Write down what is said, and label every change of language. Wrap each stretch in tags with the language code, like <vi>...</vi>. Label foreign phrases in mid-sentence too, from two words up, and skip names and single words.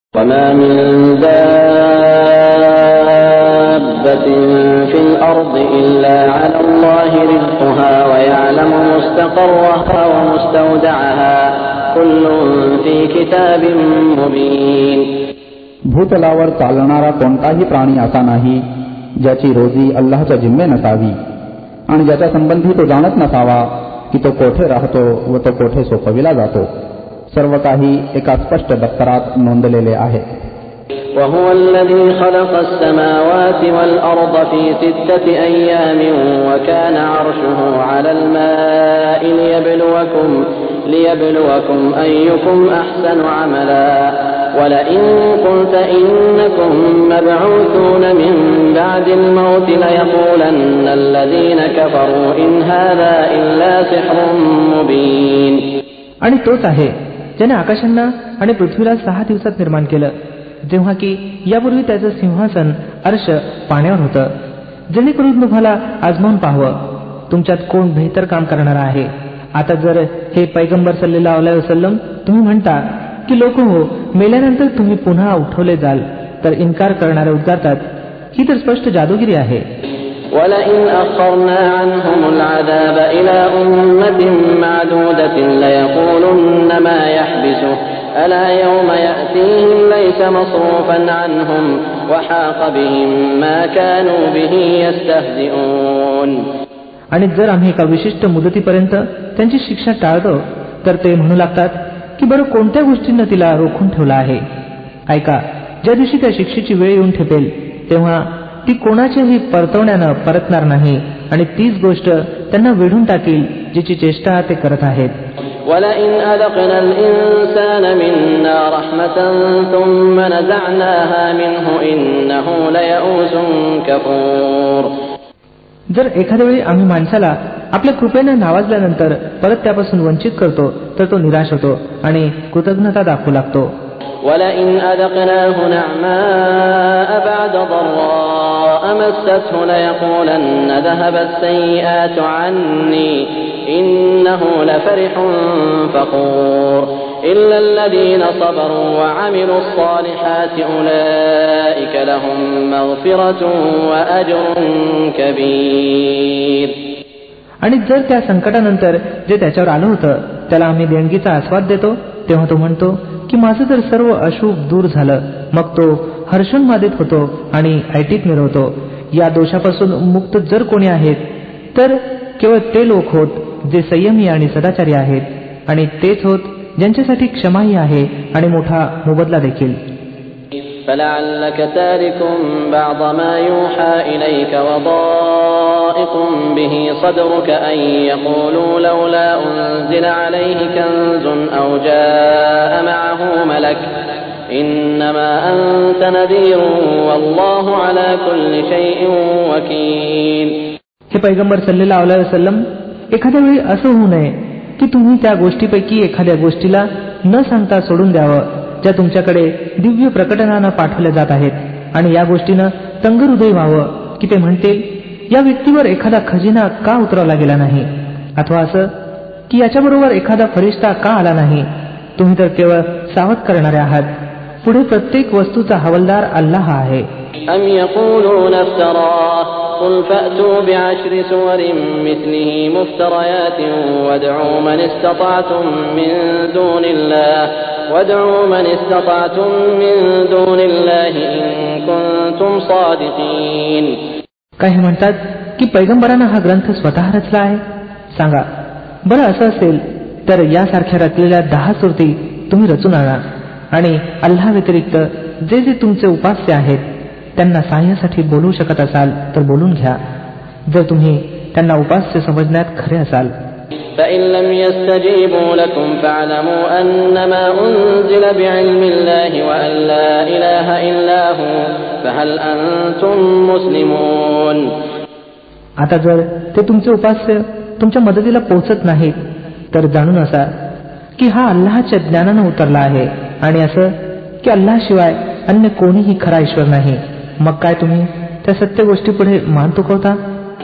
<ar>وما من دابة في الأرض إلا على الله رزقها ويعلم مستقرها ومستودعها كل في كتاب مبين.</ar> <mr>भूतलावर चालणारा कोणताही प्राणी असा नाही ज्याची रोजी अल्लाहच्या जिम्मे नसावी आणि ज्याच्या संबंधी तो जाणत नसावा की तो कोठे राहतो व तो कोठे सोपविला जातो. सर्व काही एका स्पष्ट दप्तरात नोंदलेले आहे.</mr> <ar>وهو الذي خلق السماوات والأرض في 6 أيام وكان عرشه على الماء ليبلوكم أيكم أحسن عملا ولئن قلت إنكم مبعوثون من بعد الموت ليقولن الذين كفروا إن هذا إلا سحر مبين.</ar> <mr>आणि तोच आहे ज्याने आकाशांना आणि पृथ्वीला 6 दिवसात निर्माण केलं, जेव्हा की यापूर्वी त्याचं सिंहासन अर्श पाण्यावर होतं, जेणेकरून तुम्हाला आजमावून पाहावं तुमच्यात कोण बेहतर काम करणार आहे. आता जर हे पैगंबर</mr> <ar>صلى الله عليه وسلم</ar> <mr>तुम्ही म्हणता की लोक हो, मेल्यानंतर तुम्ही पुन्हा उठवले जाल, तर इन्कार करणारे उद्गारतात ही तर स्पष्ट जादूगिरी आहे.</mr> <ar>وَلَئِنْ أَخَّرْنَا عَنْهُمُ الْعَذَابَ إِلَى أُمَّةٍ مَّعْدُودَةٍ لَّيَقُولُنَّ مَا يَحْبِسُهُ أَلَا يَوْمَ يَأْتِيهِمْ لَيْسَ مَصْرُوفًا عَنْهُمْ وَحَاقَ بِهِم مَّا كَانُوا بِهِ يَسْتَهْزِئُونَ.</ar> <mr>आणि जर आम्ही एका विशिष्ट मुदतीपर्यंत त्यांची शिक्षा टाळतो तर ते म्हणू लागतात की बरं कोणत्या गोष्टींना तिला रोखून ठेवलं आहे. ऐका, ज्या दिवशी त्या शिक्षेची वेळ येऊन ठेपेल तेव्हा ती कोणाच्याही परतवण्यानं परतणार नाही आणि तीच गोष्ट त्यांना वेढून टाकील जिची चेष्टा ते करत आहेत.</mr> <ar>وَلَئِنْ أَذَقْنَا الْإِنسَانَ مِنَّا رَحْمَةً ثُمَّ نَزَعْنَاهَا مِنْهُ إِنَّهُ لَيَئُوسٌ كَفُورٌ.</ar> <mr>जर एखाद्या वेळी आम्ही माणसाला आपल्या कृपेने नावाजल्यानंतर परत त्यापासून वंचित करतो तर तो निराश होतो आणि कृतज्ञता दाखवू लागतो.</mr> <ar>وَلَئِنْ أَذَقْنَاهُ نَعْمَاءَ بَعْدَ ضَرَّاءَ مَسَّتْهُ لَيَقُولَنَّ ذَهَبَ السَّيِّئَاتُ عَنِّي إِنَّهُ لَفَرِحٌ فَخُورٌ إِلَّا الَّذِينَ صَبَرُوا وَعَمِلُوا الصَّالِحَاتِ أُولَئِكَ لَهُم مَّغْفِرَةٌ وَأَجْرٌ كَبِيرٌ.</ar> <mr>आणि जर त्या संकटानंतर जे त्याच्यावर आलं होतं त्याला आम्ही देणगीचा आस्वाद देतो तेव्हा तो म्हणतो की माझं तर सर्व अशुभ दूर झालं. मग तो हर्षोन्मादित होतो आणि ऐटीत मिरवतो. या दोषापासून मुक्त जर कोणी आहेत तर केवळ ते लोक होत जे संयमी आणि सदाचारी आहेत, आणि तेच होत ज्यांच्यासाठी क्षमाही आहे आणि मोठा मोबदला देखील.</mr> <ar>فَلَعَلَّكَ تَارِكٌ بَعْضَ مَا يُوحَى إِلَيْكَ وَضَائِقٌ بِهِ صَدْرُكَ أَن يَقُولُوا لَوْلَا أُنزِلَ عَلَيْهِ كَنزٌ أَوْ جَاءَ مَعَهُ مَلَكٌ إِنَّمَا أَنتَ نَذِيرٌ وَاللَّهُ عَلَى كُلِّ شَيْءٍ وَكِيلٌ.</ar> <mr>हे पैगंबर</mr> <ar>صلى الله عليه وسلم,</ar> <mr>एखाद्या वेळी असं होऊ नये की तुम्ही त्या गोष्टीपैकी एखाद्या गोष्टीला न सांगता सोडून द्यावं ज्या तुमच्याकडे दिव्य प्रकटनानं पाठवल्या जात आहेत, आणि या गोष्टीनं तंगहृदय व्हावं की ते म्हणतील या व्यक्तीवर एखादा खजिना का उतरवला गेला नाही, अथवा असं की याच्याबरोबर एखादा फरिश्ता का आला नाही. तुम्ही तर केवळ सावध करणारे आहात. पुढे प्रत्येक वस्तूचा हवालदार अल्लाह आहे.</mr> <ar>أَمْ يَقُولُونَ افْتَرَاهُ قُلْ فَأْتُوا بِعَشْرِ سُوَرٍ مِثْلِهِ مُفْتَرَيَاتٍ وَادْعُوا مَنِ اسْتَطَعْتُم مِّن دُونِ اللَّهِ إِن كُنتُمْ صَادِقِينَ.</ar> <mr>काही म्हणतात की पैगंबरांना हा ग्रंथ स्वतः रचला आहे. सांगा, बरं असं असेल तर यासारख्या रचलेल्या 10 सुरती तुम्ही रचून आणा, आणि अल्लाह व्यतिरिक्त जे जे तुमचे उपास्य आहेत त्यांना सहाय्यासाठी बोलवू शकत असाल तर बोलून घ्या, जर तुम्ही त्यांना उपास्य समजण्यात खरे असाल.</mr> <ar>فَإِن لَّمْ يَسْتَجِيبُوا لَكُمْ فَاعْلَمُوا أَنَّمَا أُنزِلَ بِعِلْمِ اللَّهِ وَأَن لَّا إِلَٰهَ إِلَّا هُوَ فَهَلْ أَنتُم مُّسْلِمُونَ.</ar> <mr>आता जर ते तुमचे उपास्य तुमच्या मदतीला पोहोचत नाहीत तर जाणून असा की हा अल्लाहच्या ज्ञानानं उतरला आहे, आणि असं की अल्लाहशिवाय अन्य कोणीही खरा ईश्वर नाही. मग काय तुम्ही त्या सत्य गोष्टीपुढे मान तुकवता?</mr>